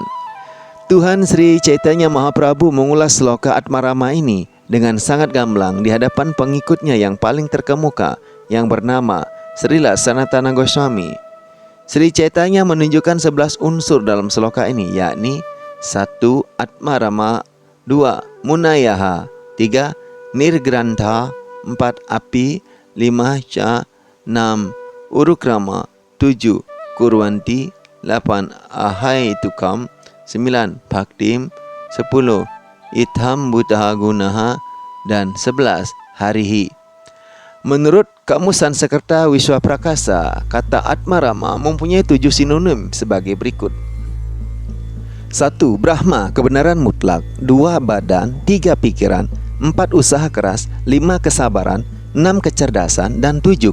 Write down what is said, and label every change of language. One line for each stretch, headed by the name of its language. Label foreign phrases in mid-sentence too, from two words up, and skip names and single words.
Indonesian: Tuhan Sri Chaitanya Mahaprabhu mengulas sloka Atmarama ini dengan sangat gamblang di hadapan pengikutnya yang paling terkemuka yang bernama Srila Sanatana Goswami. Sri Chaitanya menunjukkan 11 unsur dalam sloka ini, yakni 1. Atmarama, 2. Munayaha, 3. Nirgrantha, 4. Api, 5. Ca, 6. Urukrama, 7. Kurwanti, 8. Ahaitukam, 9. Bhaktim, 10.
Sanskrit: Itham Butaha Gunaha,
Indonesian: dan 11. Harihi. Menurut Kamus Sanskerta Wiswa Prakasa, kata Atmarama mempunyai 7 sinonim sebagai berikut. 1. Brahma, kebenaran mutlak. 2. Badan. 3. Pikiran. 4. Usaha keras. 5. Kesabaran. 6. Kecerdasan. Dan 7.